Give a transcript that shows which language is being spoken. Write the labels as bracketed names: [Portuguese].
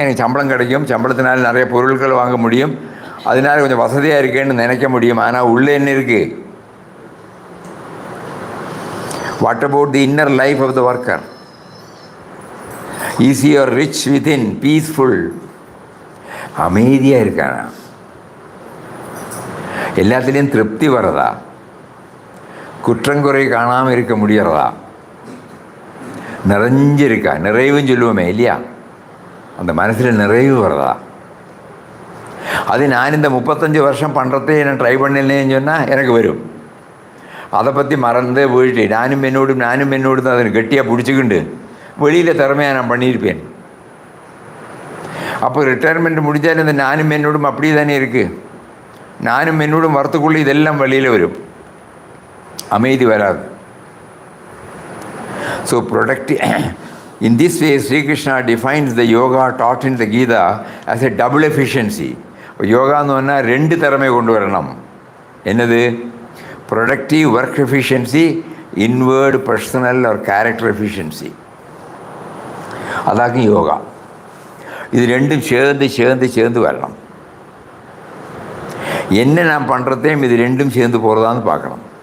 [Tamil] எனக்கு சம்பளம் கிடைக்கும், சம்பளத்தினால் நிறைய பொருட்கள் வாங்க முடியும், அதனால் கொஞ்சம் வசதியாக இருக்கேன்னு நினைக்க முடியும். ஆனால் உள்ளே என்ன இருக்குது? [English] What about the inner life of the worker? Is he or rich within, peaceful? [Tamil] அமைதியாக இருக்கானா? எல்லாத்துலேயும் திருப்தி வரதா? குற்றங்குறை காணாமல் இருக்க முடியறதா? நிறைஞ்சிருக்கா? நிறைவுன்னு சொல்லுவோமே இல்லையா? அந்த மனசில் நிறைவு வரதா? அது நான் இந்த 35 வருஷம் பண்ணுறதே நான் ட்ரை பண்ணலேன்னு சொன்னால் எனக்கு வரும். அதை பற்றி மறந்தே போயிட்டு நானும் என்னோடு தான் அதை கெட்டியாக பிடிச்சிக்கிண்டு வெளியில் திறமையாக நான் பண்ணியிருப்பேன். அப்போ ரிட்டையர்மெண்ட் முடித்தால் இந்த நானும் என்னோடும் அப்படி தானே இருக்குது. நானும் என்னோடும் வரத்துக்குள்ளே இதெல்லாம் வெளியில் வரும், அமைதி வராது. [English] So productive. In this way, Sri Krishna defines the yoga taught in the Gita as a double efficiency. [Tamil] யோகான்னு சொன்னால் 2 திறமை கொண்டு வரணும். என்னது? [English] Productive work efficiency, inward personal or character efficiency. [Tamil] அதாக்கும் yoga. இது ரெண்டும் சேர்ந்து வரணும். என்ன நான் பண்ணுறதையும் இது ரெண்டும் சேர்ந்து போகிறதான்னு பார்க்கணும்.